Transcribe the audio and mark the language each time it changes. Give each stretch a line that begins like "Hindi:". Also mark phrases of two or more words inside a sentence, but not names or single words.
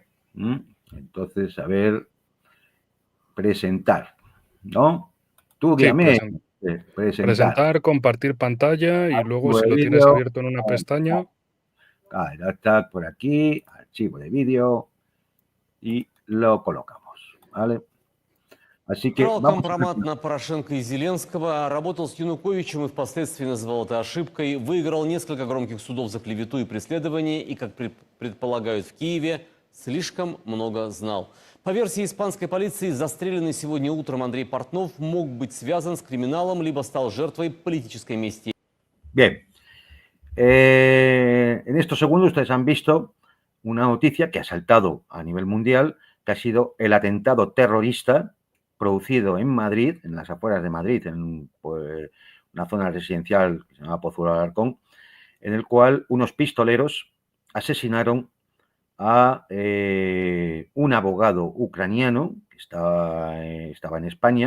Spanish: Entonces, a ver, presentar, ¿no? Tú Sí, dígame, presentar. presentar, compartir pantalla y luego Archivo si de lo tienes vídeo. abierto en una pestaña. Ya está por aquí, archivo de vídeo y lo colocamos, ¿vale? Así que vamos a
Russian: Компромат на Порошенко и Зеленского, работал с Януковичем и впоследствии называл это ошибкой, выиграл несколько громких судов за клевету и преследование и, как предполагают в Киеве, слишком много знал. По версии испанской полиции, застреленный сегодня утром Андрей Портнов мог быть связан с криминалом, либо стал жертвой политической мести.
Spanish: Bien, en estos segundos ustedes han visto una noticia que ha saltado a nivel mundial, que ha sido el atentado terrorista producido en Madrid, en las afueras de Madrid, en pues, una zona residencial que se llama Pozuelo de Alarcón, en el cual unos pistoleros asesinaron a un abogado ucraniano que estaba en España.